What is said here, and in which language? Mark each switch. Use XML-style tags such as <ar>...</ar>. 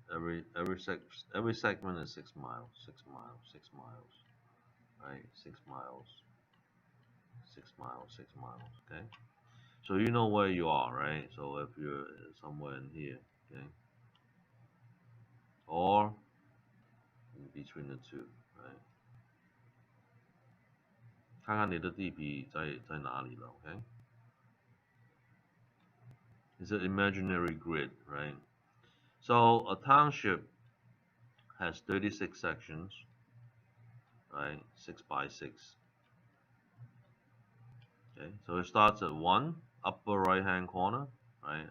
<en>every segment is 6 miles, 6 miles, 6 miles, right? 6 miles, 6 miles, 6 miles. Okay. So you know where you are, right? So if you're somewhere in here, okay, or in between the two, right?</en> <zh>看看你的地皮在哪里了 okay?</zh> <en>It's an imaginary grid, right? So a township has 36 sections, right? 6 by 6. Okay, so it starts at 1, upper right hand corner, right?</en>